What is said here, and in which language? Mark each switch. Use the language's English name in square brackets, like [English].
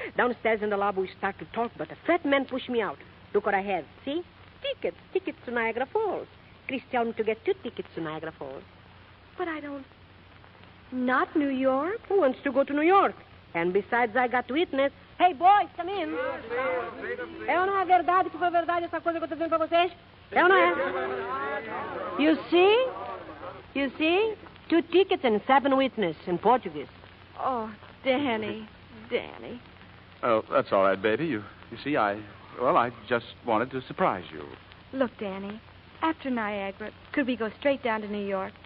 [English] Downstairs in the lobby, we start to talk, but a fat man pushed me out. Look what I have. See? Tickets to Niagara Falls. Chris tell me to get 2 tickets to Niagara Falls. But I don't... Not New York? Who wants to go to New York? And besides, I got witness. Hey, boys, come in. [Portuguese] É ou não é verdade que foi verdade essa coisa que eu tô dizendo pra vocês? É ou não é? [English] You see? You see? 2 tickets and 7 witnesses in Portuguese. Oh, Danny. Oh, that's all right, baby. You see, I just wanted to surprise you. Look, Danny, after Niagara, could we go straight down to New York?